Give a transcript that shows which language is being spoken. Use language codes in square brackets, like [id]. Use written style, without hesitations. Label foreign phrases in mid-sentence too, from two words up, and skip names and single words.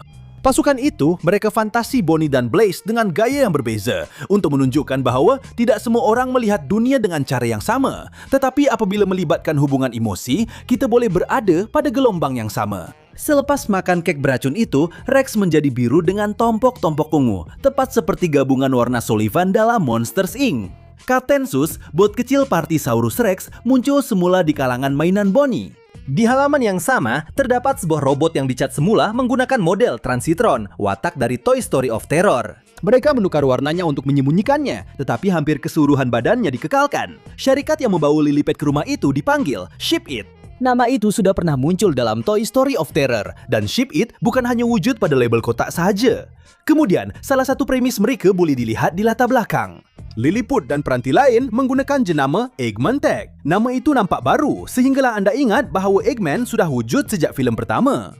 [ms] Pasukan itu, mereka fantasi Bonnie dan Blaze dengan gaya yang berbeza untuk menunjukkan bahawa tidak semua orang melihat dunia dengan cara yang sama. Tetapi apabila melibatkan hubungan emosi, kita boleh berada pada gelombang yang sama. Selepas makan kek beracun itu, Rex menjadi biru dengan tompok-tompok ungu, tepat seperti gabungan warna Sullivan dalam Monsters Inc. Kapten Sus, bot kecil Partisaurus Rex, muncul semula di kalangan mainan Bonnie. Di halaman yang sama, terdapat sebuah robot yang dicat semula menggunakan model Transitron, watak dari Toy Story of Terror. Mereka menukar warnanya untuk menyembunyikannya, tetapi hampir keseluruhan badannya dikekalkan. Syarikat yang membawa Lilliput ke rumah itu dipanggil Ship It. Nama itu sudah pernah muncul dalam Toy Story of Terror, dan Ship It bukan hanya wujud pada label kotak sahaja. Kemudian, salah satu premis mereka boleh dilihat di latar belakang. Lilliput dan peranti lain menggunakan jenama Eggman Tag. Nama itu nampak baru sehinggalah anda ingat bahawa Eggman sudah wujud sejak filem pertama.